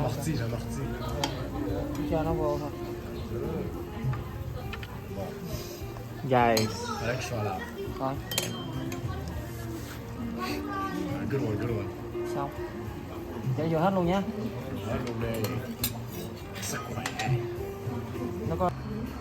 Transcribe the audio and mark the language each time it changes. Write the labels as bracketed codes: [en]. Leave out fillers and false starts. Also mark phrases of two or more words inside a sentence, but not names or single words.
[fr] J'en ortie. [vi] Cho nó vô thôi. Guys. [fr] Fallait que je sois là. [vi] Thôi. [en] Good one, good one. [vi] Xong. Để vô hết luôn nhá. Hết luôn đi. Sức khỏe. Nó có